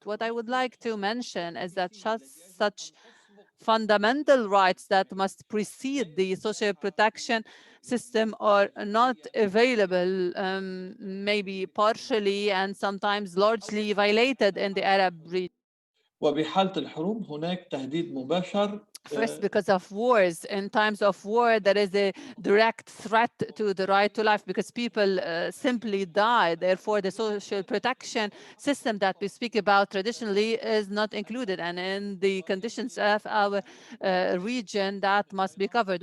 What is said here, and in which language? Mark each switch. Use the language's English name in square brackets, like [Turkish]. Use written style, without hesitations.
[English] What I would like to mention is that such fundamental rights that must precede the social protection system are not available, maybe partially and sometimes largely violated in the Arab region. [Arabic] وبحالة الحروب هناك تهديد مباشر. [English] First, because of wars. In times of war, there is a direct threat to the right to life because people simply die. Therefore, the social protection system that we speak about traditionally is not included. And in the conditions of our region, that must be covered.